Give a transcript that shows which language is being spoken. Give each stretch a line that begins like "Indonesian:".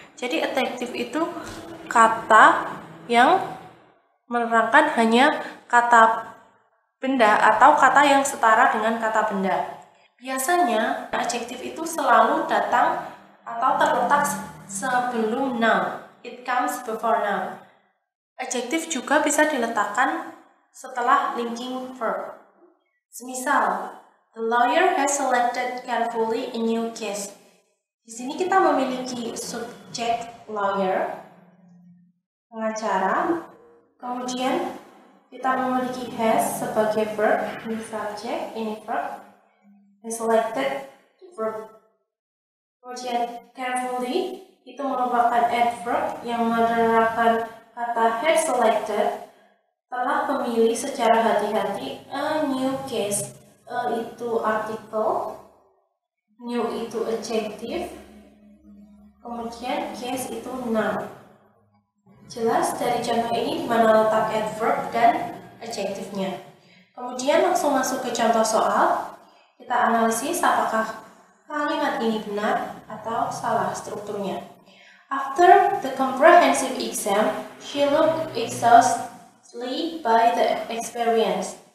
Indonesian: Jadi adjective itu kata yang menerangkan hanya kata benda atau kata yang setara dengan kata benda. Biasanya adjective itu selalu datang atau terletak sebelum noun.
English: It comes before noun.
Indonesian: Adjective juga bisa diletakkan setelah linking verb. Semisal,
English: the lawyer has selected carefully a new case.
Indonesian: Di sini kita memiliki subjek lawyer, pengacara, kemudian kita memiliki has sebagai verb, ini subjek, ini verb, and selected verb. Kemudian carefully itu merupakan adverb yang menerapkan kata
English: had selected,
Indonesian: telah memilih secara hati-hati
English: a new case.
Indonesian: A itu artikel, new itu adjective, kemudian case itu noun. Jelas dari contoh ini di mana letak adverb dan adjektifnya. Kemudian langsung masuk ke contoh soal. Kita analisis apakah kalimat ini benar atau salah strukturnya.
English: After the comprehensive exam, she looked exhausted by the experience.